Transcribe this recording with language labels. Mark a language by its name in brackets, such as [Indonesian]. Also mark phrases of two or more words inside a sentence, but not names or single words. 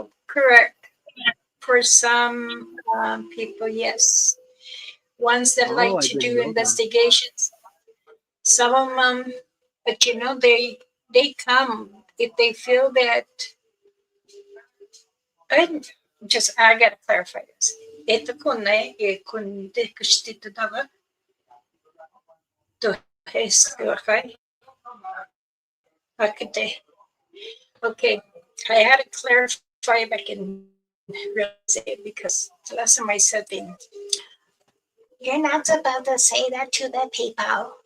[English] Correct. For some people, yes. Ones that Oh, like I to didn't do know that. investigations, some of them, but they come if they feel that. I I gotta clarify this. Ito ko na kung de kustito dawa to es okay. Okay. Okay. I had to clarify if I can really say it because the last time I said things. You're not supposed to say that to the people.